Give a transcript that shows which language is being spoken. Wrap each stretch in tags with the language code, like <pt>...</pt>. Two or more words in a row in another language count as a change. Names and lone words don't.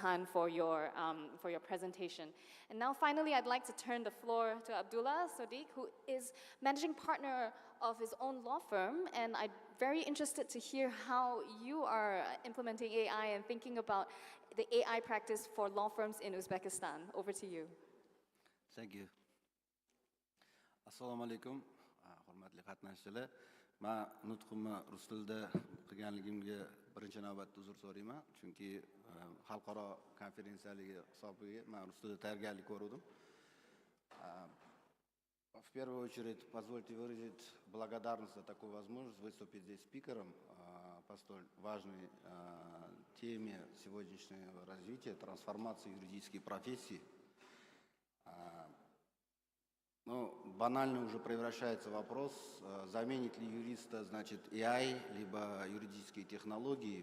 <en>Han, for your presentation. And now finally, I'd like to turn the floor to Abdullah Sadiq, who is managing partner of his own law firm. And I'm very interested to hear how you are implementing AI and thinking about the AI practice for law firms in Uzbekistan. Over to you. Thank you.</en> <uz>Assalomu alaykum, hurmatli qatnashchilar. Men nutqimni rus tilida qilganligimga birinchi navbatda uzr so'rayman, chunki xalqaro konferensiyaligi hisobiga men rus tilida tayyorgarlik ko'rdim.</uz> <ru>В первую очередь, позвольте выразить благодарность за такую возможность выступить здесь спикером по столь важной теме сегодняшнего развития, трансформации юридической профессии. Ну, банально уже превращается вопрос, заменит ли юриста, значит, AI, либо юридические технологии.</ru>